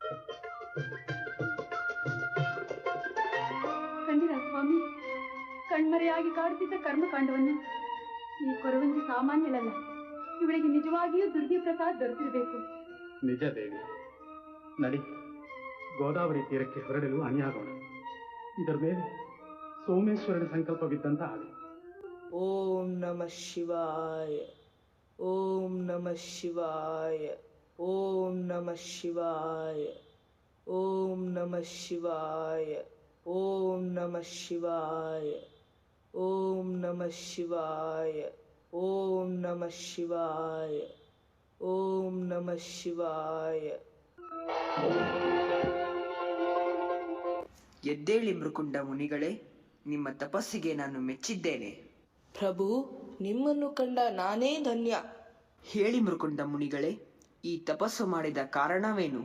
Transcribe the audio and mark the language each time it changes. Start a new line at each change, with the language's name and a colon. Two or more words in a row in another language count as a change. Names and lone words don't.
Kannada: ಕಂಡಿರ ಸ್ವಾಮಿ, ಕಣ್ಮರೆಯಾಗಿ ಕಾಡುತ್ತಿದ್ದ ಕರ್ಮಕಾಂಡವನ್ನು ಈ ಕೊರವಂಜಿ ಸಾಮಾನ್ಯಳಲ್ಲ. ಇವಳಿಗೆ ನಿಜವಾಗಿಯೂ ದುರ್ಗಿ ಪ್ರಸಾದ್ ದೊರೆತಿರಬೇಕು. ನಿಜ ದೇವಿ, ನಡಿ ಗೋದಾವರಿ ತೀರಕ್ಕೆ ಹೊರಡಲು ಅಣಿಯಾಗೋಣ. ಇದರ ಮೇಲೆ ಸೋಮೇಶ್ವರನ ಸಂಕಲ್ಪವಿದ್ದಂತ ಆಗಲಿ.
Sanskrit: ಓಂ ನಮಃ ಶಿವಾಯ, ಓಂ ನಮಃ ಶಿವಾಯ, ಓಂ ನಮಃ ಶಿವಾಯ, ಓಂ ನಮಃ ಶಿವಾಯ, ಓಂ ನಮಃ ಶಿವಾಯ, ಓಂ ನಮಃ ಶಿವಾಯ, ಓಂ ನಮಃ ಶಿವಾಯ, ಓಂ ನಮಃ ಶಿವಾಯ.
Kannada: ಎದ್ದೇಳಿ ಮೃಕುಂಡ ಮುನಿಗಳೇ, ನಿಮ್ಮ ತಪಸ್ಸಿಗೆ ನಾನು ಮೆಚ್ಚಿದ್ದೇನೆ. ಪ್ರಭು, ನಿಮ್ಮನ್ನು ಕಂಡ ನಾನೇ ಧನ್ಯ. ಹೇಳಿ ಮೃಕುಂಡ ಮುನಿಗಳೇ, ಈ ತಪಸ್ಸು ಮಾಡಿದ ಕಾರಣವೇನು?